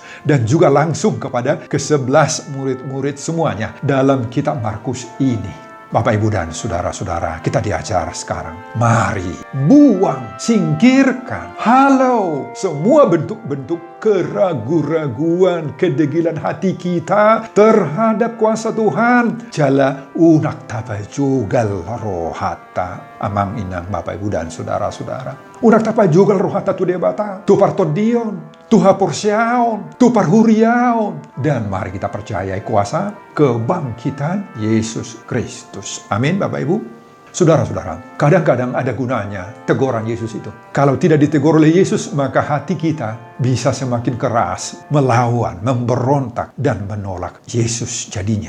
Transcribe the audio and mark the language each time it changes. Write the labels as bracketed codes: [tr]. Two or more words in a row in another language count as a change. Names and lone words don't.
[id] Dan juga langsung kepada ke-11 murid-murid semuanya dalam kitab Markus ini. Bapak, Ibu, dan saudara-saudara, kita diajar sekarang. Mari buang, singkirkan, halau semua bentuk-bentuk keraguan-raguan, kedegilan hati kita terhadap kuasa Tuhan. [bbc] Jala unak tapa jugal rohata. Amang inang [id] Bapak, Ibu, dan saudara-saudara. [bbc] Unak tapa jugal rohata tu debata, tu partodion, tu haporsiaon, tu parhuriaon. [id] Dan mari kita percayai kuasa kebangkitan Yesus Kristus. Amin, Bapak Ibu. Saudara-saudara, kadang-kadang ada gunanya teguran Yesus itu. Kalau tidak ditegur oleh Yesus, maka hati kita bisa semakin keras, melawan, memberontak, dan menolak Yesus jadinya.